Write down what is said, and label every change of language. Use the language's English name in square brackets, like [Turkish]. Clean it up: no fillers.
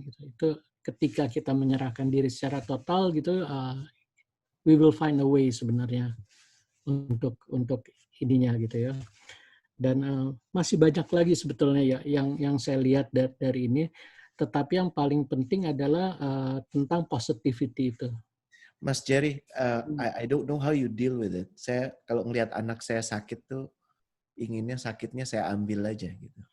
[Indonesian] Gitu. Itu ketika kita menyerahkan diri secara total gitu, [English] we will find a way [Indonesian] sebenarnya untuk ininya gitu ya. Dan masih banyak lagi sebetulnya ya yang saya lihat dari ini. Tetapi yang paling penting adalah tentang positivity itu. [English] Mas Jerry, I don't know how you deal with it. [Indonesian] Saya kalau ngelihat anak saya sakit tuh, inginnya sakitnya saya ambil aja gitu.